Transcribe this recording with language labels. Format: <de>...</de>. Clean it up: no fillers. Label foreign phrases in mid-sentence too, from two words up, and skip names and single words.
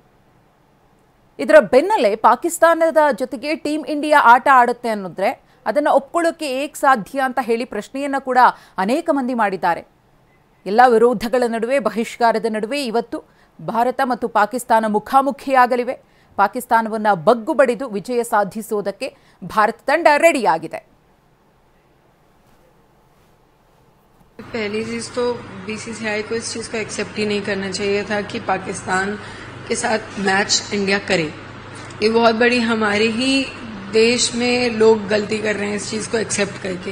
<kn>ಇದರ ಬೆನ್ನಲ್ಲೇ ಪಾಕಿಸ್ತಾನದ ಜೊತೆಗೆ ಟೀಮ್ ಇಂಡಿಯಾ ಆಟ ಆಡುತ್ತೆ ಅನ್ನೋದ್ರೆ ಅದನ್ನು ಒಪ್ಕೊಳ್ಳೋಕೆ ಏಕೆ ಸಾಧ್ಯ ಅಂತ ಹೇಳಿ ಪ್ರಶ್ನೆಯನ್ನ ಕೂಡ ಅನೇಕ ಮಂದಿ ಮಾಡಿದ್ದಾರೆ. ಎಲ್ಲ ವಿರೋಧಗಳ ನಡುವೆ, ಬಹಿಷ್ಕಾರದ ನಡುವೆ ಇವತ್ತು ಭಾರತ ಮತ್ತು ಪಾಕಿಸ್ತಾನ ಮುಖಾಮುಖಿಯಾಗಲಿವೆ. ಪಾಕಿಸ್ತಾನವನ್ನು ಬಗ್ಗು ಬಡಿದು ವಿಜಯ ಸಾಧಿಸುವುದಕ್ಕೆ ಭಾರತ ತಂಡ ರೆಡಿಯಾಗಿದೆ.</kn> <hi>पहली चीज तो बीसीसीआई को इस चीज को एक्सेप्ट ही नहीं करना चाहिए था कि पाकिस्तान के साथ मैच इंडिया करे. ये बहुत बड़ी हमारे ही देश में लोग गलती कर रहे हैं इस चीज को एक्सेप्ट करके.</hi>